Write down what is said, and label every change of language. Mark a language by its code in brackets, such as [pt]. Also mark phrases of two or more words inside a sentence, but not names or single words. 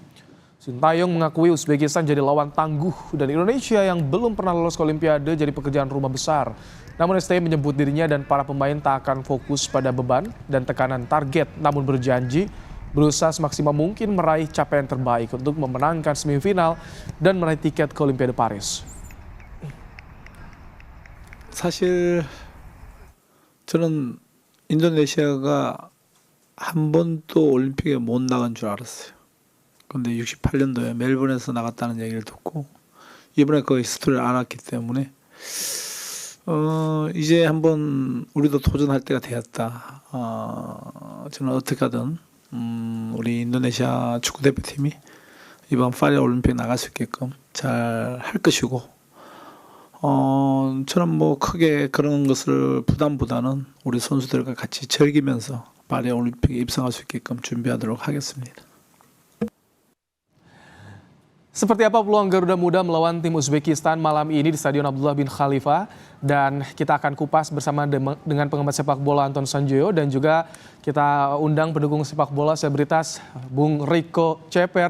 [id] Sintayong mengakui Uzbekistan jadi lawan tangguh dan Indonesia yang belum pernah lolos ke Olimpiade jadi pekerjaan rumah besar. Namun STY menyebut dirinya dan para pemain tak akan fokus pada beban dan tekanan target, namun berjanji berusaha semaksimal mungkin meraih capaian terbaik untuk memenangkan semifinal dan meraih tiket ke Olimpiade Paris. [ko] 사실 저는 인도네시아가 한 번도 올림픽에 못 나간 줄 알았어요. 근데 68년도에 멜번에서 나갔다는 얘기를 듣고 이번에 그 스토리를 알았기 때문에 이제 한번 우리도 도전할 때가 되었다. 저는 어떻게 하든 우리 인도네시아 축구 대표팀이 이번 파리 올림픽 나갈 수 있게끔 잘 할 것이고 저는 뭐 크게 그런 것을 부담보다는 우리 선수들과 같이 즐기면서 파리 올림픽에 입성할 수 있게끔 준비하도록 하겠습니다. [id] Seperti apa peluang Garuda Muda melawan tim Uzbekistan malam ini di Stadion Abdullah bin Khalifa, dan kita akan kupas bersama dengan pengamat sepak bola Anton Sanjoyo dan juga kita undang pendukung sepak bola selebritas Bung Rico Ceper.